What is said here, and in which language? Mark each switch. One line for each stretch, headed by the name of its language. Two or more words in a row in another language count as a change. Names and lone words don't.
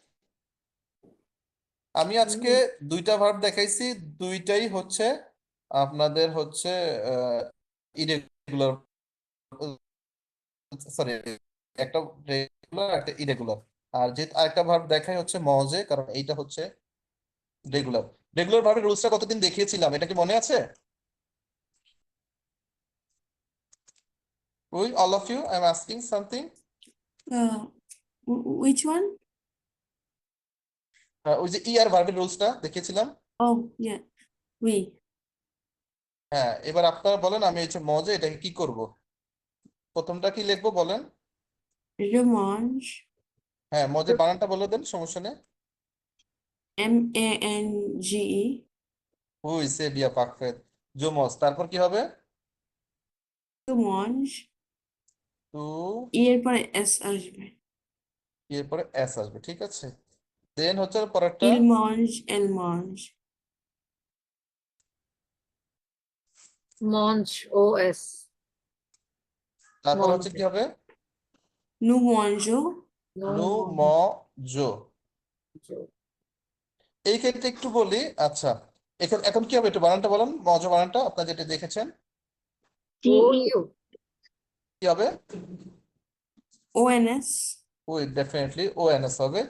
Bangla: আমি আজকে দুইটা ভার্ব দেখাইছি, দুইটাই হচ্ছে আপনাদের হচ্ছে ইরেগুলার, সরি, একটা রেগুলার একটা ইরেগুলার। আর যে আরেকটা ভার্ব দেখাই হচ্ছে মজে, কারণ এইটা হচ্ছে রেগুলার। রেগুলার ভার্বের রুলসটা কতদিন দেখিয়েছিলাম, এটা কি মনে আছে?
English: উই all of you I am asking something. which one?
Bangla: ওই যে ই আর ভার্বের রুলসটা দেখিয়েছিলাম।
English: Oh, yeah. We.
Bangla: হ্যাঁ, এবার আপনারা বলেন, আমি হচ্ছে মজে এটাকে কি করব, প্রথমটা কি লিখবো বলেন?
French: Remange.
Bangla: হ্যাঁ, মজে বানানটা বলে দেন, সমস্যা নেই।
French: Mange. oui c'est bien parfait. জোমস,
Bangla: তারপর কি হবে?
French: Remange. টু,
Bangla: এর পরে এস আসবে। এরপরে এস আসবে, ঠিক আছে। দেন হচ্ছে পরেরটা,
French: Il mange, elle mange. মঞ্চ, ও এস,
Bangla: তারপর হচ্ছে
French: মঞ্চ।
Bangla: কি হবে?
French: Nous mangeons. nous mangeons.
Bangla: এই ক্ষেত্রে একটু বলি, আচ্ছা, এখানে এখন কি হবে একটু বানানটা বলেন, মজা বানানটা আপনার যেটা দেখেছেন ও GE ইউ, কি হবে? ONS. ওই ডেফিনেটলি ও এন এস হবে।